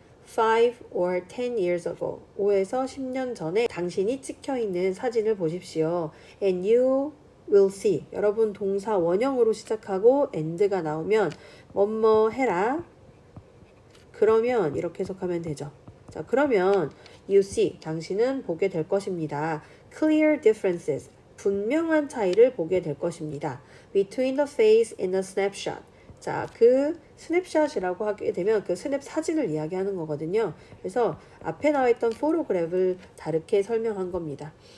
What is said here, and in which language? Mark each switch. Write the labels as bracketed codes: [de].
[en] 5 or 10 years ago, [ko] 5에서 10년 전에 당신이 찍혀 있는 사진을 보십시오. [en] And you will see, [ko] 여러분 동사 원형으로 시작하고 and가 나오면 뭐뭐 해라. 그러면 이렇게 해석하면 되죠. 자, 그러면 [en] you see, [ko] 당신은 보게 될 것입니다. [en] Clear differences, [ko] 분명한 차이를 보게 될 것입니다. [en] Between the face and the snapshot, [ko] 자, 그 스냅샷이라고 하게 되면 그 스냅 사진을 이야기하는 거거든요. 그래서 앞에 나와 있던 포토그래프를 다르게 설명한 겁니다.